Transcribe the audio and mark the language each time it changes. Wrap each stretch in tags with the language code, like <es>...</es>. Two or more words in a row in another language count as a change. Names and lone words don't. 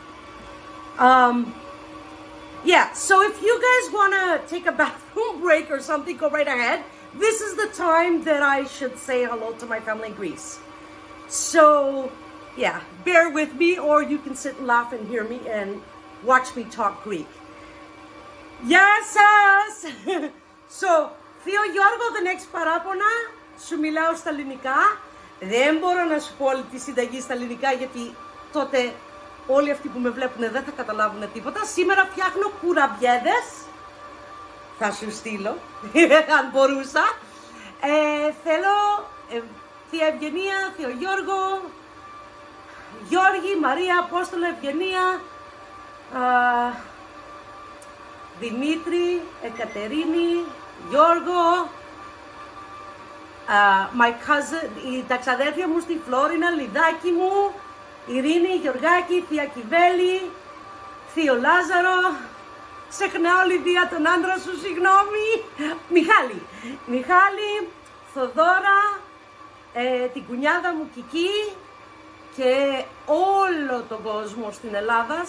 <en>Yeah, so if you guys wanna take a bathroom break or something, go right ahead. This is the time that I should say hello to my family in Greece. So, yeah, bear with me, or you can sit and laugh and hear me and watch me talk Greek.</en> <el>Γεια σας! So, Θείο Γιώργο, δεν έχεις παράπονα, σου μιλάω στα ελληνικά. Δεν μπορώ να σου πω όλη τη συνταγή στα ελληνικά, γιατί τότε όλοι αυτοί που με βλέπουν δεν θα καταλάβουν τίποτα. Σήμερα φτιάχνω κουραμπιέδες. Θα σου στείλω, αν μπορούσα. Θέλω Θεία Ευγενία, Θείο Γιώργο, Γιώργη, Μαρία, Απόστολο, Ευγενία, Δημήτρη, Εκατερίνη, Γιώργο,</el> <en>my cousin,</en> <el>τα ξαδέρφια μου στη Φλόρινα, Λιδάκι μου, Ειρήνη, Γιωργάκη, Θεία Κιβέλη, Θείο Λάζαρο, ξεχνάω Λιδία τον άντρα σου, συγγνώμη, Μιχάλη, Θοδόρα, την κουνιάδα μου Κική και όλο τον κόσμο στην Ελλάδα.</el>